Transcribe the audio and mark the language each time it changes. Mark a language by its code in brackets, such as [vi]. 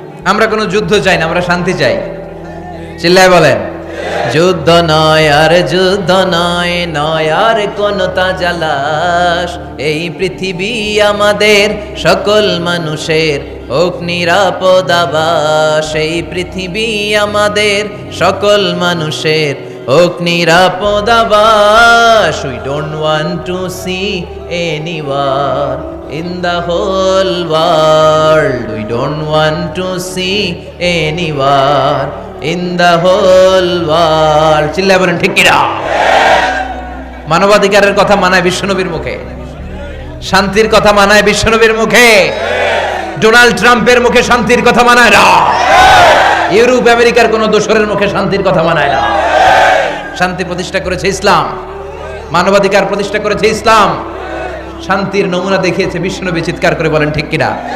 [bn] আমরা কোনো যুদ্ধ চাই না, আমরা শান্তি চাই, চিল্লায় বলেন যুদ্ধ নয় আর যুদ্ধ নয়, নয় আর কোন তাজালাশ, এই পৃথিবী আমাদের সকল মানুষের হোক নিরাপদ আবাস, এই পৃথিবী আমাদের সকল মানুষের হোক নিরাপদ আবাস। [en] We don't want to see any war in the whole world, we don't want to see any war in the whole world, [bn] চিল্লায় বলেন ঠিক কিনা? মানবাধিকারের কথা মানায় বিশ্বনবীর মুখে, শান্তির কথা মানায় বিশ্বনবীর মুখে, ডোনাল্ড ট্রাম্পের মুখে শান্তির কথা মানায় না, ইউরোপ আমেরিকার কোন দোসরের মুখে শান্তির কথা মানায় না। শান্তি প্রতিষ্ঠা করেছে ইসলাম, মানবাধিকার প্রতিষ্ঠা করেছে ইসলাম, শান্তির নমুনা দেখিয়েছে বিশ্বনবী, চিৎকার করে বলেন ঠিক কিনা?